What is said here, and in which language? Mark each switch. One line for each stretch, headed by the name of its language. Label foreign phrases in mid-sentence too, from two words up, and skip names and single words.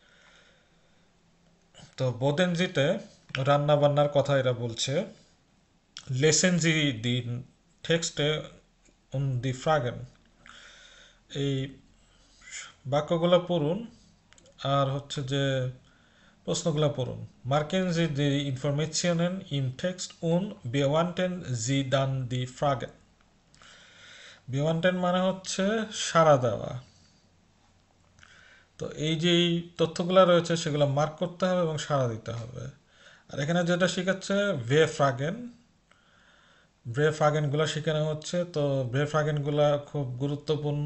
Bangla: তো বোদেনজিতে রান্না বান্নার কথা এরা বলছে।
German: Lesen Sie die Texte die Fragen.
Bangla: এই বাক্যগুলো পড়ুন আর হচ্ছে যে প্রশ্নগুলো পড়ুন।
German: Marken Sie die Informationen im Text und beantworten Sie dann die Fragen.
Bangla: beantworten মানে হচ্ছে সাড়া দেওয়া। তো এই যে এই তথ্যগুলো রয়েছে সেগুলো মার্ক করতে হবে এবং সাড়া দিতে হবে। আর এখানে যেটা শেখাচ্ছে
German: W Fragen,
Bangla: ভে ফ্রাগেনগুলো শেখানো হচ্ছে। তো ভে ফ্রাগেনগুলো খুব গুরুত্বপূর্ণ।